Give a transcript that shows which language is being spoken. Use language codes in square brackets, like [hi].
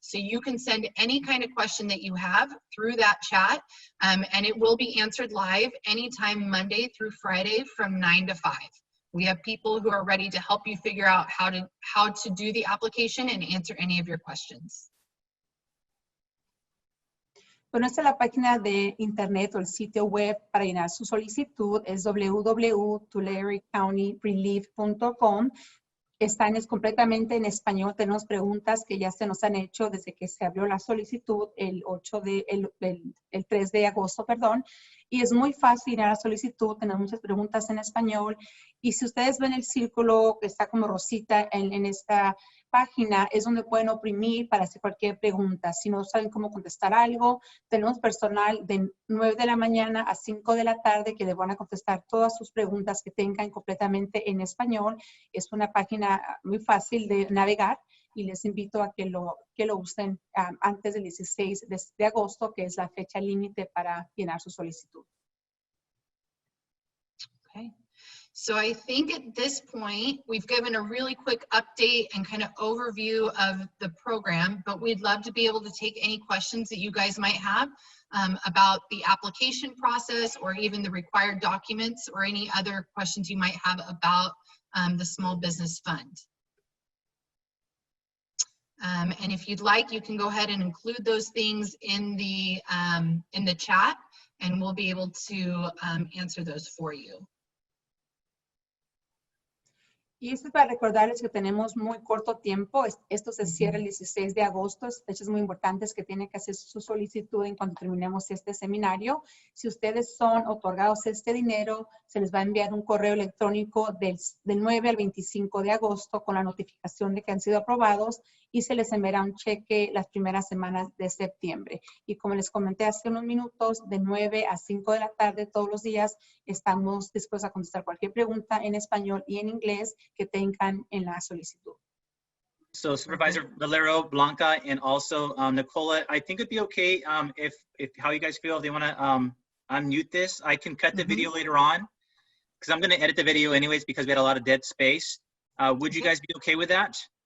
[en] So you can send any kind of question that you have through that chat, and it will be answered live anytime Monday through Friday from 9 to 5. We have people who are ready to help you figure out how to do the application and answer any of your questions. [es] Bueno, esta es la página de internet o el sitio web para llenar su solicitud. Es www.tularecountyrelief.com. Completamente en español. Tenemos preguntas que ya se nos han hecho desde que se abrió la solicitud el 3 de agosto, perdón. Y es muy fácil llenar la solicitud. Tenemos muchas preguntas en español. Y si ustedes ven el círculo que está como rosita en esta página, es donde pueden oprimir para hacer cualquier pregunta. Si no saben cómo contestar algo, tenemos personal de 9 de la mañana a 5 de la tarde que les van a contestar todas sus preguntas que tengan completamente en español. Es una página muy fácil de navegar y les invito a que lo usen antes del 16 de agosto, que es la fecha límite para llenar su solicitud. [en] Okay. So I think at this point, we've given a really quick update and kind of overview of the program, but we'd love to be able to take any questions that you guys might have about the application process or even the required documents or any other questions you might have about the Small Business Fund. And if you'd like, you can go ahead and include those things in the chat, and we'll be able to answer those for you. [es] Y esto es para recordarles que tenemos muy corto tiempo. Esto se cierra el 16 de agosto. Fechas muy importantes que tienen que hacer su solicitud en cuanto terminemos este seminario. Si ustedes son otorgados este dinero, se les va a enviar un correo electrónico del 9 al 25 de agosto con la notificación de que han sido aprobados y se les enviará un cheque las primeras semanas de septiembre. Y como les comenté hace unos minutos, de 9 a 5 de la tarde todos los días estamos dispuestos a contestar cualquier pregunta en español y en inglés que tengan en la solicitud. [en] So Supervisor Valero, Blanca, and also Nicola, I think it'd be okay if how you guys feel, if they want to unmute this. I can cut the video later on because I'm going to edit the video anyways because we had a lot of dead space. Would you guys be okay with that?